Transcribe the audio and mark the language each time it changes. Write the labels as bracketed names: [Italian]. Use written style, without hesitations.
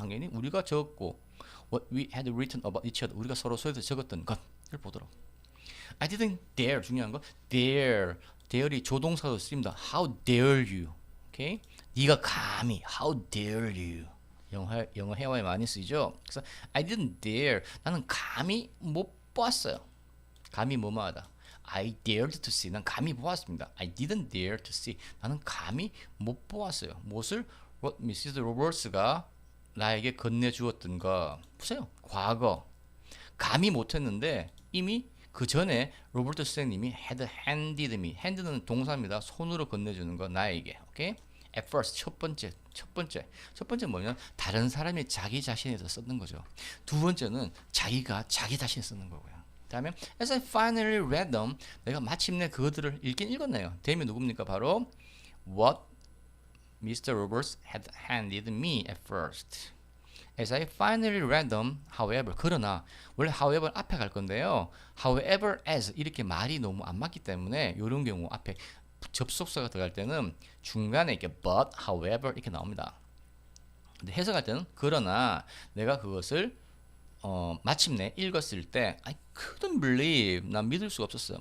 [Korean] 당연히 우리가 적었고 [English] what we had written about each other [Korean] 우리가 서로에 대해서 적었던 것을 보도록. [English] I didn't dare [Korean] 중요한 거 dare이 조동사로 쓰입니다. [English] How dare you? 오케이? [Korean] 네가 감히 [English] how dare you? [Korean] 영어 회화에 많이 쓰이죠. 그래서 [English] I didn't dare [Korean] 나는 감히 못 보았어요. 감히 뭐뭐하다. [English] I dared to see [Korean] 난 감히 보았습니다. [English] I didn't dare to see [Korean] 나는 감히 못 보았어요. [English] 무엇을? What Mrs. [Korean] Roberts가 나에게 건네주었던 거. 보세요. 과거 감히 못했는데 이미 그 전에 로버트 선생님이 [English] had handed me [Korean] hand는 동사입니다. 손으로 건네주는 거 나에게. 오케이? [English] At first [Korean] 첫 번째 뭐냐면 다른 사람이 자기 자신에 대해서 썼는 거죠. 두 번째는 자기가 자기 자신에 쓰는 거고요. 다음에 [English] as I finally read them [Korean] 내가 마침내 그것들을 읽긴 읽었네요. 대미 누굽니까? 바로 what Mr. [English] Roberts had handed me at first. As I finally read them, however, [Korean] 그러나 원래 [English] however [Korean] 앞에 갈 건데요. However, as 이렇게 말이 너무 안 맞기 때문에 이런 경우 앞에 접속사가 들어갈 때는 중간에 이렇게 but, however 이렇게 나옵니다. 근데 해석할 때는 그러나 내가 그것을 마침내 읽었을 때 [English] I couldn't believe [Korean] 난 믿을 수가 없었어요.